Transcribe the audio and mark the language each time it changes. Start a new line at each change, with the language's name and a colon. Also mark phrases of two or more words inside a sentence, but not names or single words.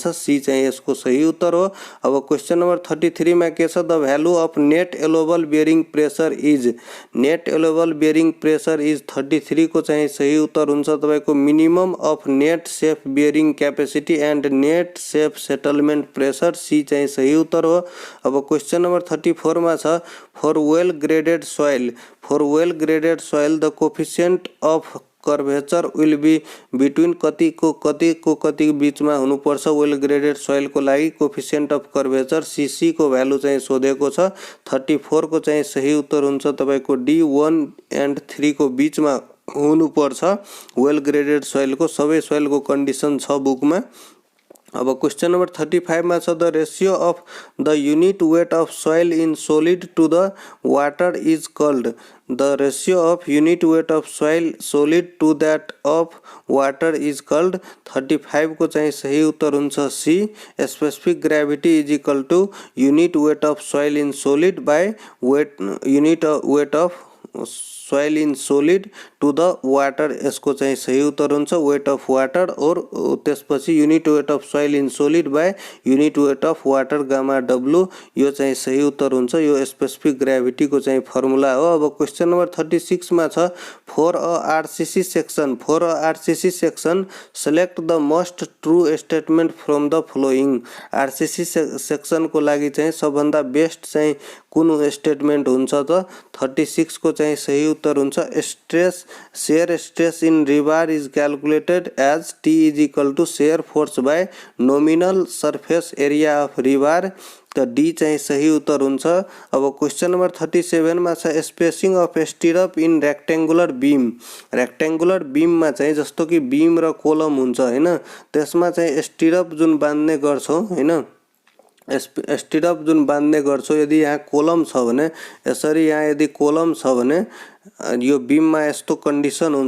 Nepali: सी चाहिँ यसको सही उत्तर हो। अब
English: question number
Nepali: 33 मा के छ,
English: the value of net allowable bearing pressure is. net allowable bearing pressure is 33
Nepali: को चाहिँ सही उत्तर हुन्छ तपाईको
English: minimum of net safe bearing capacity and net safe settlement pressure.
Nepali: सी चाहिँ सही उत्तर हो। अब
English: question number
Nepali: 34 मा छ,
English: for well graded soil the coefficient of curvature will be between
Nepali: कति को बीचमा हुनुपर्छ।
English: well graded soil
Nepali: को लागि
English: coefficient of curvature CC
Nepali: को भ्यालु चाहिँ सोधेको छ। 34 को चाहिँ सही उत्तर हुन्छ तपाईको डी 1 एन्ड 3 को बीचमा हुनुपर्छ।
English: well graded soil
Nepali: को सबै सोइल को कन्डिसन छ बुकमा।
English: अब question number 35
Nepali: मा छ,
English: the ratio of the unit weight of soil in solid to the water is called. the ratio of unit weight of soil solid to that of water is called. 35
Nepali: को चाहिँ सही उत्तर हुन्छ
English: सी, specific gravity is equal to unit weight of soil in solid by unit weight of soil in solid to the water.
Nepali: यसको चाहिँ सही उत्तर हुन्छ
English: weight of water और त्यसपछि unit weight of soil in solid by unit weight of water gamma W.
Nepali: यो चाहिँ सही उत्तर हुन्छ। यो
English: specific gravity
Nepali: को चाहिँ फर्मुला हो। अब
English: question number
Nepali: 36 मा छ,
English: for a RCC section select the most true statement from the following. RCC section
Nepali: को लागि चाहिँ सबभन्दा बेस्ट चाहिँ कुन स्टेटमेंट हुन्छ त।
English: 36
Nepali: को चाहिँ सही उत्तर हुन्छ
English: shear stress in river is calculated as T is equal to shear force by nominal surface area of river.
Nepali: त डी चाहिँ सही उत्तर हुन्छ। अब
English: question number
Nepali: 37 मा छ,
English: spacing of stirrup in rectangular beam
Nepali: मा चाहिँ जस्तो कि बीम र कोलम हुन्छ हैन, त्यसमा चाहिँ स्टिरअप जुन बान्ने गर्छौं हैन, स्टिरअप जुन बान्ने गर्छौं, यदि यहाँ कोलम छ भने यसरी यहाँ यदि कोलम छ भने यो बीममा यस्तो कन्डिसन हुन्छ।